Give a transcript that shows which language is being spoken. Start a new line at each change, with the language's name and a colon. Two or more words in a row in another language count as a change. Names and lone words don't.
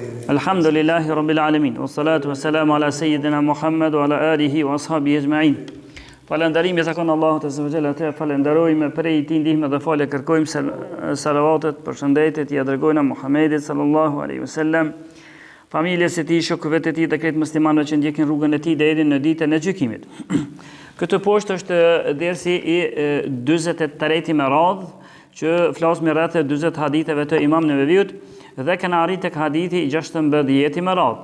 Arabic: الحمد لله رب العالمين والصلاة والسلام على سيدنا محمد وعلى آله وأصحابه أجمعين.
Albanian: Falënderimi i takon Allahut
Arabic: عز وجل,
Albanian: te falenderojmë prej tij ndihmë dhe falë kërkojmë salavatet, përshëndetjet i dërgojnë Muhamedit
Arabic: صلى الله عليه وسلم,
Albanian: familjes së tij, shokëve të tij dhe krejt muslimanëve që ndjekin rrugën e tij deri në ditën e gjykimit. Këtë poshtë është dersi i 43 me radhë që flasim rreth 40 haditheve të Imam Neveviut dhe kena arrit tek hadithi i 16 me radhë.